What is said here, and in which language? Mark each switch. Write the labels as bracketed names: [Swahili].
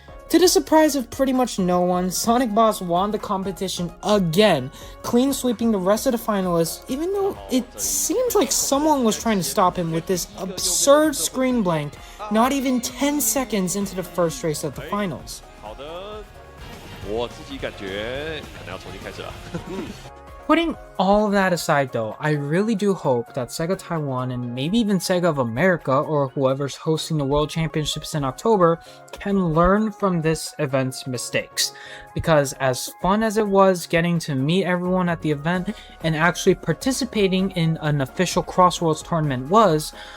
[English] To the surprise of pretty much no one, Sonic Boss won the competition again, clean sweeping the rest of the finalists, even though it seems like someone was trying to stop him with this absurd screen blank not even 10 seconds into the first race of the finals. [Chinese] 好的，我自己感觉可能要重新开始了。 [English] Putting all of that aside though, I really do hope that Sega Taiwan and maybe even Sega of America or whoever's hosting the World Championships in October can learn from this event's mistakes. Because as fun as it was getting to meet everyone at the event and actually participating in an official CrossWorlds tournament was,